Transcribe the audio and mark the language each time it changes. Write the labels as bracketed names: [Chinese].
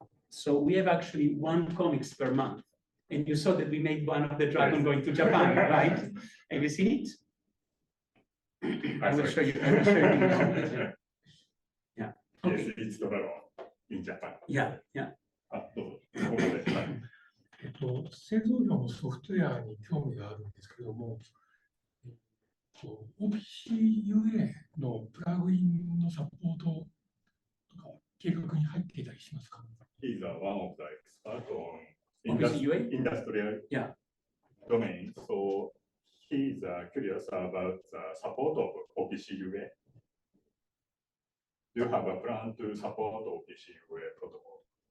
[English] So we have actually one comics per month. And you saw that we made one of the dragon going to Japan, right? Have you seen it? I will show you. I will show you. Yeah. Yes, it's the dragon in Japan. Yeah, yeah. [Japanese] あ、どうぞ。ここで。はい。製造業のソフトウェアに興味があるんですけども、OPC-UA のプラグインのサポートとか計画に入っていたりしますか？ [English] He's one of the experts on OPC-UA? industrial Yeah. domain. So he's curious about the support of OPC-UA. Do you have a plan to support OPC-UA protocol?